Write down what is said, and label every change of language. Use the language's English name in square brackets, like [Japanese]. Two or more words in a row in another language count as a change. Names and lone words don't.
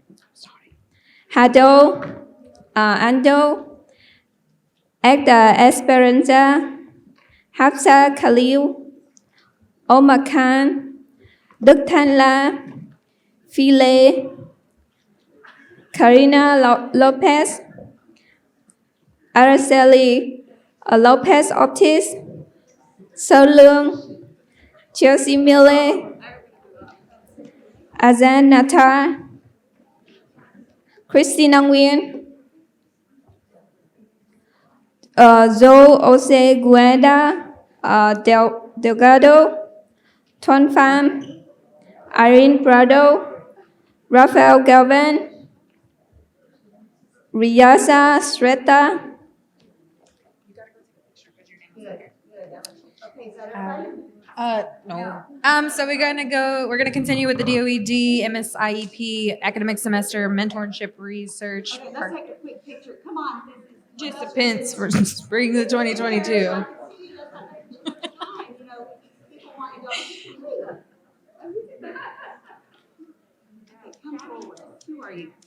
[English] Hado, Ando, Agda Esperanza, Hafsa Khalil, Omar Khan, Đức Thanh La, File, Karina Lopez, Araceli Lopez Ortiz, Sơ Lương, Chelsea Mille, Azan Natar, Christina Nguyen, Zoe Ose Gueda, Delgado, Tuan Pham, Irene Prado, Rafael Galvan, Riyaza Sreta. No. So we're gonna continue with the DOED MSIEP academic semester mentorship research. Okay, let's take a quick picture. Come on. Participants for spring of 2022. Come forward. Who are you?